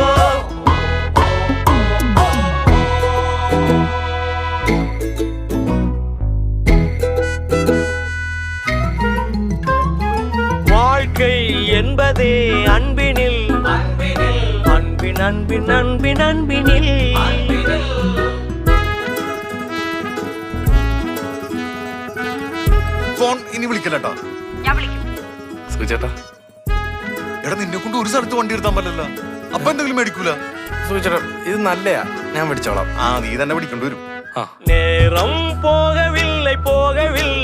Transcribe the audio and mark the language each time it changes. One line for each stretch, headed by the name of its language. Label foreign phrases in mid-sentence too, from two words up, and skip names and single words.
Tamil: வாழ்க்கை என்பதே அன்பினில் அன்பின் அன்பின் அன்பின் அன்பினில்
Malayalam: ഫോൺ ഇനി വിളിക്കലട്ടാ സുചേട്ടാ എടാ നിന്നെ കൊണ്ട് ഒരു സ്ഥലത്ത് വണ്ടി എടുത്താൻ പറ്റില്ല അപ്പൊ എന്തെങ്കിലും മേടിക്കൂല സുചേട്ടാ ഇത് നല്ലയാ ഞാൻ മേടിച്ചോളാം നീ തന്നെ പിടിക്കേണ്ടി വരും
Tamil: நேரம் போகவில்லை போகவில்லை